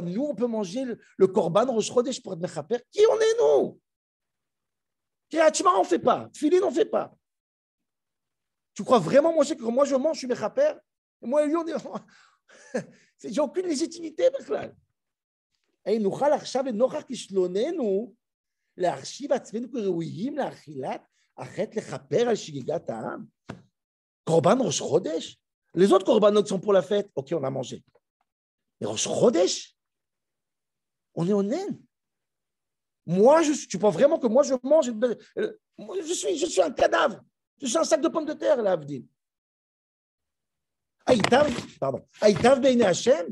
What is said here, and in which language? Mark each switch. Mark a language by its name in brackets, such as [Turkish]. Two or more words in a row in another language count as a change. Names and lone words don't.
[French] Nous, on peut manger le korban Rosh Chodesh pour être mechaper. Qui on est, nous? Kriyat Shema, on ne fait pas. Tfilin, on ne fait pas. Tu crois vraiment, mon cher, que quand moi je mange, je suis mechaper? Et moi et lui, j'ai aucune légitimité, בכלל. Et nous, [Hebrew] עכשיו, נוכח כישלוננו, להחשיב עצמנו כראויים לאכילת החטא לכפר על שגיגת העם. קורבן ראש חודש? [French] Les autres corbanotes sont pour la fête. Ok, on a mangé. Mais Rosh Chodesh, on est honnête. Moi, tu penses vraiment que moi, je mange je suis un cadavre. Je suis un sac de pommes de terre, là, Avdil. [Hebrew] הייטב בעיני השם.